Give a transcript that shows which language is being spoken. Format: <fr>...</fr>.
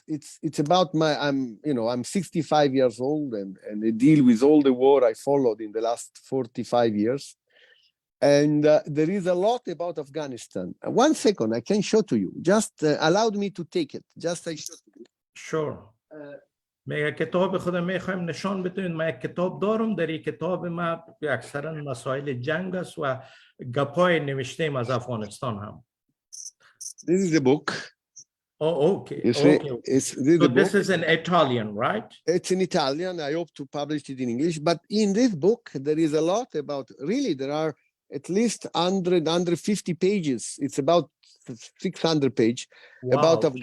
<en>It's about I'm 65 years old and I deal with all the war I followed in the last 45 years. And there is a lot about Afghanistan. 1 second, I can show to you. Just allowed me to take it. Just I show to you. Sure.</en> <fa>میگه کتاب خودم میخوایم نشان بدونید. من یک کتاب دارم. در این کتاب ما اکثرا مسائل جنگ است و گپای نوشتیم از افغانستان هم.</fa> <en>This is the book. Oh, okay. This is in Italian, right? It's in Italian. I hope to publish it in English. But in this book, there is a lot about, really, there are at least 150 pages. It's about 600 pages. Wow. About</en>